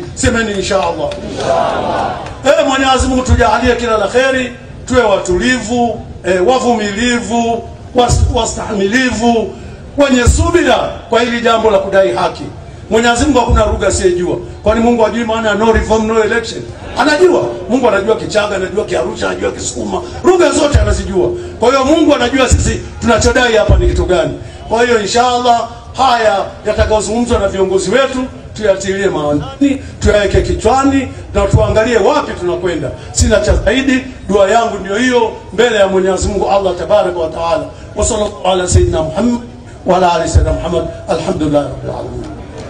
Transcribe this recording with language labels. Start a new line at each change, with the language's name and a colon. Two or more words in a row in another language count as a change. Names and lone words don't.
Swahili: Semeni inshallah. Inshallah. Mwenyezi Mungu tujalie kila la kheri, tuwe watulivu, wavumilivu, wastahimilivu, wenye subira kwa hili jambo la kudai haki. Mwenyezi Mungu hakuna lugha asiyejua. Kwani Mungu ajui maana
English: no reform no election?
Swahili: Anajua. Mungu anajua Kichaga, anajua Kiarusha, anajua Kisukuma. Lugha zote anazijua. Kwa hiyo Mungu anajua sisi tunachodai hapa ni kitu gani. Kwa hiyo inshallah haya yatakayozungumzwa na viongozi wetu tuyatilie maanani, tuyaweke kichwani na tuangalie wapi tunakwenda. Sina cha zaidi, dua yangu ndio hiyo mbele ya Mwenyezi Mungu
Arabic: الله تبارك وتعالى. وصلى الله على سيدنا محمد وعلى آل سيدنا محمد wa ala ali sayyidina Muhammad. الحمد لله رب العالمين.